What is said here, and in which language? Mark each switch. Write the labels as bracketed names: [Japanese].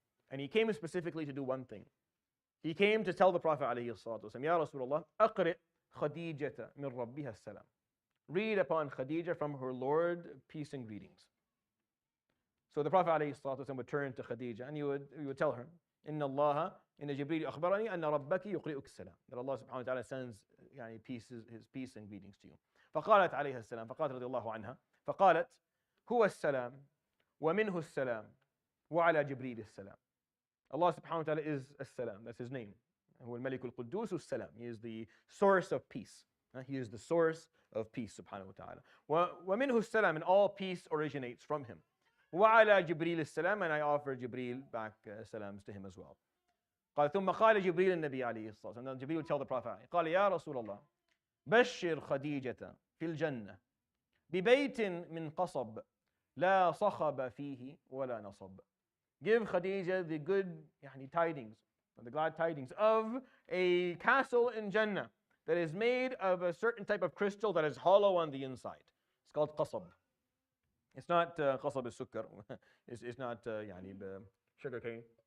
[English] And he came specifically to do one thing. He came to tell the Prophet ﷺ, Ya Rasulullah, [Arabic] أقرئ خديجة من ربها السلام. [English] Read upon Khadijah from her Lord, peace and greetings. So the Prophet ﷺ would turn to Khadijah and he would tell her, Inna Jibreel [Arabic] أخبرني أن ربك يقرئك السلام. [English] That Allah subhanahu wa ta'ala sends his peace and greetings to you. [Arabic] فقالت عليها السلام, فقالت رضي الله عنها, فقالت هو السلام ومنه السلام وعلى جبريل السلام. [English] Allah subhanahu wa ta'ala is as-salam, that's his name. [Arabic] هو الملك القدوس السلام. [English] He is the source of peace. He is the source of peace subhanahu wa ta'ala. [Arabic] ومنه السلام, [English] and all peace originates from him. [Arabic] وعلى جبريل السلام, [English] and I offer Jibreel back salams to him as well. [Arabic] قال ثم قال جبريل النبي عليه الصلاة والسلام. [English] And then Jibreel would tell the Prophet, [Arabic] قال يا رسول الله بشر خديجة في الجنة ببيت من قصب لا صخب فيه ولا نصب. [English] Give Khadijah the good tidings, the glad tidings of a castle in Jannah that is made of a certain type of crystal that is hollow on the inside. It's called qasab. It's not qasab al-sukkar. It's not sugar cane.